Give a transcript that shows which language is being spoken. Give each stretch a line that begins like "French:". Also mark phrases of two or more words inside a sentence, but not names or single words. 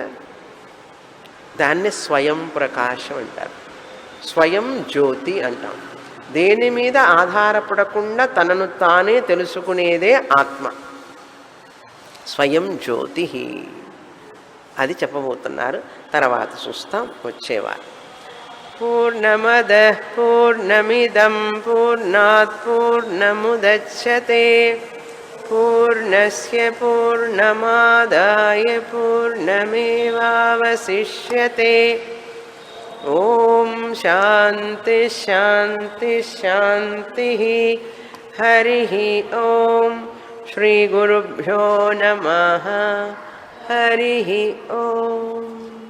Telugu: దాన్ని స్వయం ప్రకాశం అంటారు, స్వయం జ్యోతి అంటాం. దేని మీద ఆధారపడకుండా తనను తానే తెలుసుకునేదే ఆత్మ, స్వయం జ్యోతి. అది చెప్పబోతున్నారు, తర్వాత చూస్తాం వచ్చేవారు.
Sanskrit: पूर्णमद पूर्णमिदं पूर्णात् पूर्णमुदच्यते पूर्णस्य पूर्णमादाय पूर्णमेवावशिष्यते. ओं शान्ति शान्ति शान्ति. हरि ओं. श्री गुरुभ्यो नमः. हरि ओं.